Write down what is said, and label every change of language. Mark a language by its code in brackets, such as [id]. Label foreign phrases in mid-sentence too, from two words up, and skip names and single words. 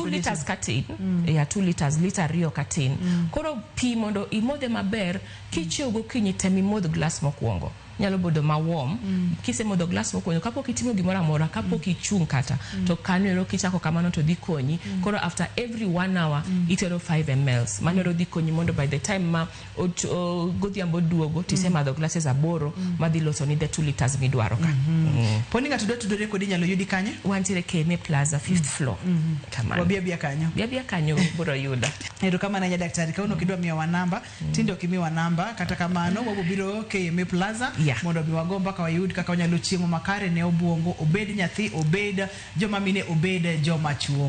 [luo] 2 liters katin. Yeah, 2 liters, liter rio katin. Koro pi mondo imodhe maber, kichiew gokinyi tem imodh glass mokwongo. Nyalo bodo ma warm. Kise modho glass mokwongo kapok itimo gimoro amora, kapok ichung' kata to kanyo kichako kamano to dhi konyi. Koro [en] after every 1 hour [luo] itero 5 ml. Mano dhi konyi mondo [en] by the time [luo] ma godhiambo duogo tise madho glasses aboro madhi loso ni [en] the 2 liters [luo] midwaro ka. Poni ng'ato tudore kodi nyalo yudi kanye? Wantiere KMA Plaza [en] 5th floor. [luo] Kamano. Wabia kanyo. Bia kanyo biro yuda. Ero kama na daktari kauno kidwa miwa namba, tindo kimiwa namba kata kamano wabiro KMA Plaza mondo biwagomba ka wayud kaka wanyalo chiemo makare ne obwongo, obed nyathi, obed joma mine, obed joma chuo.